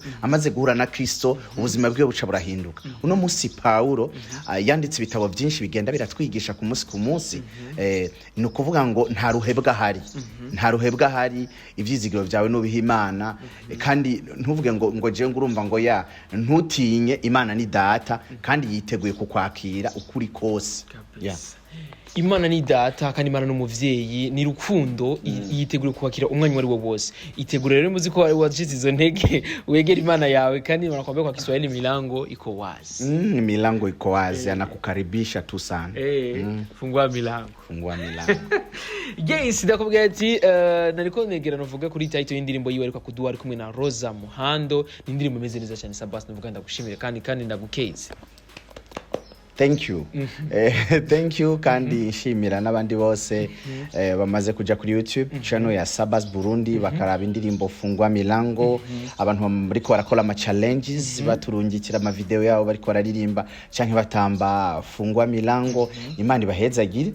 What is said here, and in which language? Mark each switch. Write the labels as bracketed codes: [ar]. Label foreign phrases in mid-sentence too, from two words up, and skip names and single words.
[rn] Amaze guhura na Kristo, ubuzima bwe buca burahinduka. Uno munsi Paulo yanditse ibitabo byinshi bigenda biratwigisha ku munsi. Ni ukuvuga ngo nta ruhebwa hari, ivyizigiro byawe nubiha Imana. Kandi ntuvuge ngo je ngurumva ngo ya ntutinye, Imana ni data kandi yiteguye kukwakira ukuri kose. Imana ni data kandi Imana n'umuvyeyi ni rukundo yitegura kubakira umwanya wari wo wose. Itegura rero muzi ko wajize izo ntege wegera Imana yawe kandi wanakwambia [sw] kwa Kiswahili milango iko wazi. Milango iko wazi anakukaribisha tu sana. Fungua milango. Fungua milango. [rn] Yes, ndakubwira ati nariko negera novuga kuri title y'indirimbo yiwe ariko kuduwa ari kumwe na Rosa Muhando. Ni indirimbo imeze neza cyane Sabas, ndavuga ndagushimire kandi ndagukeze. [en] Thank you. Thank you [rn] kandi nshimira n'abandi bose bamaze kuja kuri YouTube channel ya Sabas Burundi bakaraba indirimbo Fungua Milango. Abantu bariko barakora ama challenges baturungikira ama video yabo bariko bararirimba canke batamba Fungua Milango. Imana ibahezagire.